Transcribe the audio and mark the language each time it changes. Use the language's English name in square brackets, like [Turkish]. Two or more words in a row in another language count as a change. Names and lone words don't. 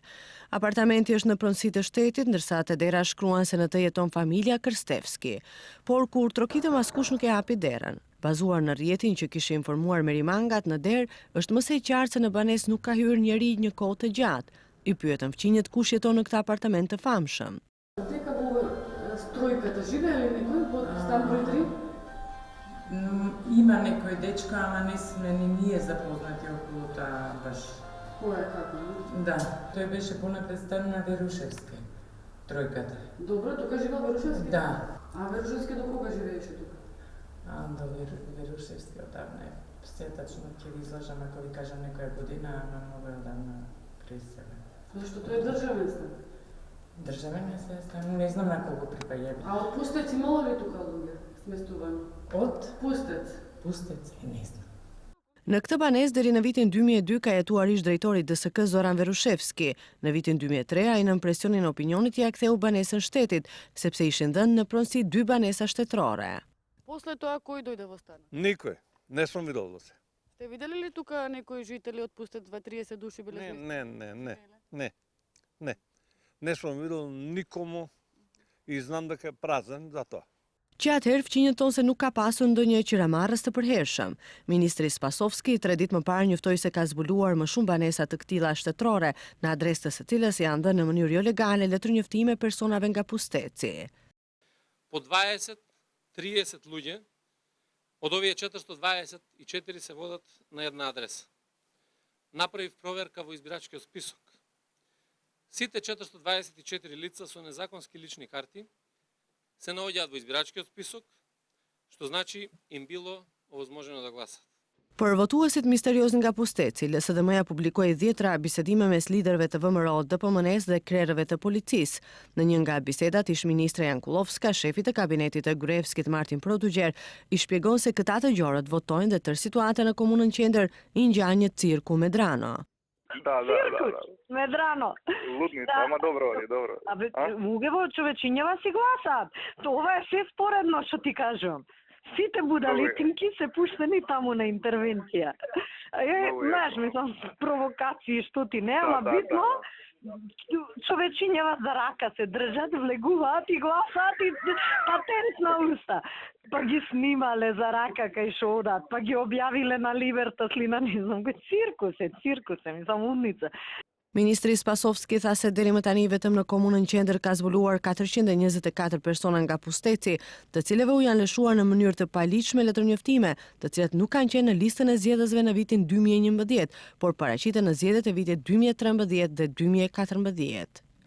[Albanian] Apartamenti është në pronësi të shtetit, ndërsa te dera shkruan se në të jeton familja Krstevski. Por kur trokitëm askush nuk e hapi derën. Bazuar në rrjetin që kishte informuar Merimangat në derë, është më së qartë se në banesë nuk ka hyrë njeri një kohë të gjatë. I pyetëm fqinjet kush jeton në këtë apartament të famshëm. [Macedonian] Те како стројката живее ли некој во стан број 3? Има некој дечка, ама не сме ни ние запознати околу таа баш. Кој е како? Да, тој беше понапред стан на Верушевска, тројката. Добро, тука живеел Верушевски? Да. А Верушевски до кога живееше тука? До Верушевски одавна е. Сетачно ќе ви излажам ако ви кажам некоја година, ама многу одавна преселен. Зашто тој е државен стан? Државен е стан, не знам на кого припаѓа. А од Пустец имало ли тука луѓе сместувани? Од Pustec? Pustec, не знам. [Albanian] Në këtë banesë deri në vitin 2002 ka jetuar ish drejtori DSK Zoran Verushevski. Në vitin 2003 ai nën presionin e opinionit ia ktheu banesën shtetit, sepse ishin dhënë në pronësi 2 banesa shtetërore. [Macedonian] После тоа кој дојде во станот? Никој. Не сум видел во се. Сте видели ли тука некои жители од Пустец, 20-30 души биле сместени? Не сум видел никому и знам дека е празен за тоа. [Albanian] Që atëherë fqinjët tonë se nuk ka pasur ndonjë qiramarrës të përhershëm. Ministri Spasovski 3 ditë më parë njoftoi se ka zbuluar më shumë banesa të këtilla shtetërore, në adresë të së cilës janë dhënë në mënyrë jo legale letërnjoftime personave nga Pusteci. [Macedonian] По 20-30 луѓе, од овие 424 се водат на една адреса. Направив проверка во избирачкиот список. Сите 424 лица со незаконски лични карти се наоѓаат во избирачкиот список, што значи им било овозможено да гласат. [Albanian] Për votuesit misterios nga Pusteci, LSDM-ja publikoi 10 bisedime mes liderëve të VMRO, DPMN-s dhe krerëve të policisë. Në një nga bisedat, ish-ministre Jankulovska, shefi të kabinetit të Gruevskit Martin Protugjer, i shpjegon se këta të gjorët votojnë dhe tërë situata në komunën Qendër i ngjan një cirku Medrano. [Macedonian] Да. Медрано. Лудница, ама добро ли, добро. Абе, луѓето човечињава си гласаат. Тоа е се споредно што ти кажувам. Сите будалитинки се пуштени таму на интервенција. Знаеш, мислам, провокации што ти не, ама битно, човечињава за рака се држат, влегуваат и гласаат и патент на уста. Па ги снимале за рака кај шо одат, па ги објавиле на Либертас ли на не знам, циркус е, мислам, умница. [Albanian] Ministri Spasovski tha se deri më tani vetëm në komunën Qendër ka zbuluar 424 persona nga Pusteci, të cilëve u janë lëshuar në mënyrë të paligjshme letërnjoftime, të cilat nuk kanë qenë në listën e zgjedhësve në vitin 2011, por paraqiten në zgjedhjet e vitit 2013 dhe 2014.